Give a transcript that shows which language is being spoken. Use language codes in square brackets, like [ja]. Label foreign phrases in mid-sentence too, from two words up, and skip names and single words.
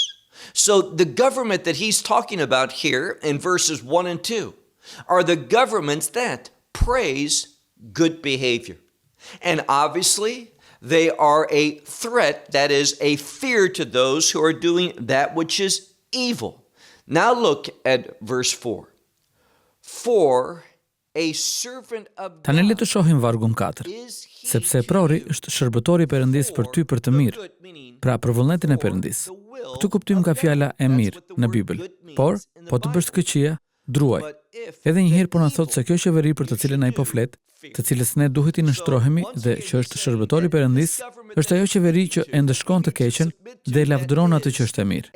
[en] So the government that he's talking about here in verses 1 and 2 are the governments that praise good behavior. And obviously, they are a threat, that is a fear to those who are doing that which is evil. Now look at verse 4. For a servant of [sq] Tani le [en] God [sq] të shohim vargun 4. [en] is he [sq] Sepse prori është shërbëtori i Perëndis për ty për të mirë, pra për vullnetin e Perëndis. Këtë kuptim ka fjala e mirë në Bibël. Por, po të bësh të këqija, druaj. Edhe një herë po na thotë se kjo qeveri për të cilën ai po flet, të cilës ne duhet i nështrohemi dhe që është shërbëtori i Perëndis, është ajo qeveri që e ndëshkon të keqen dhe lavdëron atë që është e mirë.